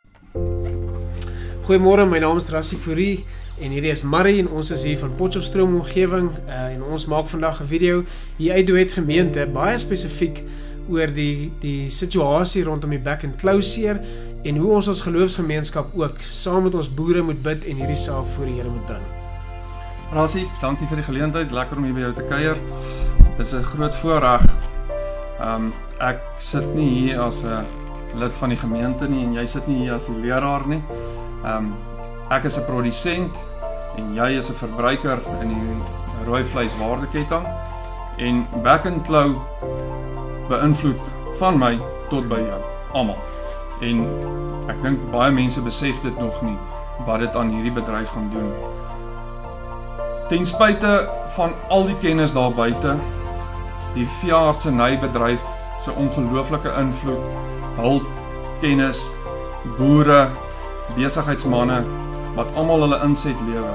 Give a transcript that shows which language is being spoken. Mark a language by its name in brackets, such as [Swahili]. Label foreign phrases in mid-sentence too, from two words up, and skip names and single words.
[Afrikaans] Goeiemôre, my naam is Rassie Fourie en hierdie is Marie en ons is hier van Potchefstroom omgewing en ons maak vandag 'n video hier uit Duet gemeente baie spesifiek oor die situasie rondom die back and closure en hoe ons as geloofsgemeenskap ook saam met ons boere moet bid en hierdie saak voor die Here moet bring. Rassie, dankie vir die geleentheid, lekker om hier by jou te kuier. Dit is 'n groot voorreg. Ek sit nie hier as 'n lid van die gemeente nie en jy sit nie hier as die leraar nie. Ek is 'n produsent en jy is 'n verbruiker in die rooi vleis waardeketting en back and claw beïnvloed van my tot by jou, almal. En ek dink baie mense besef dit nog nie wat dit aan hierdie bedryf gaan doen. Ten spyte van al die kennis daar buite, die veeartsenybedryf se ongelooflike invloed, hulp, kennis, boere, besigheidsmanne wat almal hulle inset lewer.